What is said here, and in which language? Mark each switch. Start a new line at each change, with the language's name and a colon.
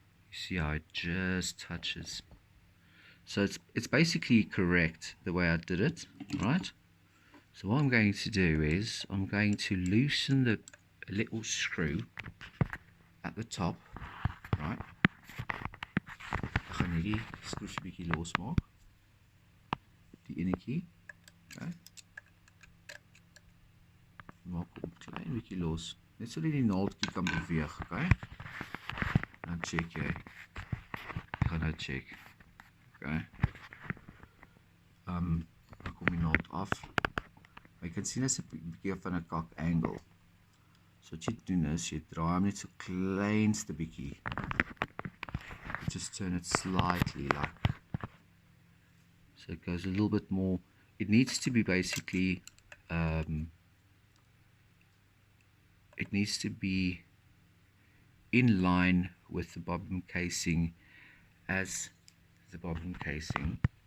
English: You see how it just touches. So it's basically correct the way I did it, right? So what I'm going to do is I'm going to loosen the little screw at the top, right?
Afrikaans: Ek gaan hierdie skroef 'n bietjie losmaak. Die enetjie, okay? Maak hom klein bietjie los. Net sodat die naaldjie kan beweeg, okay? Dan check jy. Ek gaan nou check. Okay. Dan kom die naald af. Maar jy kan sien as 'n bietjie van 'n kak angle. So wat jy doen is jy draai hom net so kleinste bietjie.
English: Just turn it slightly like. So it goes a little bit more. It needs to be basically it needs to be in line with the bobbin casing as the bobbin casing.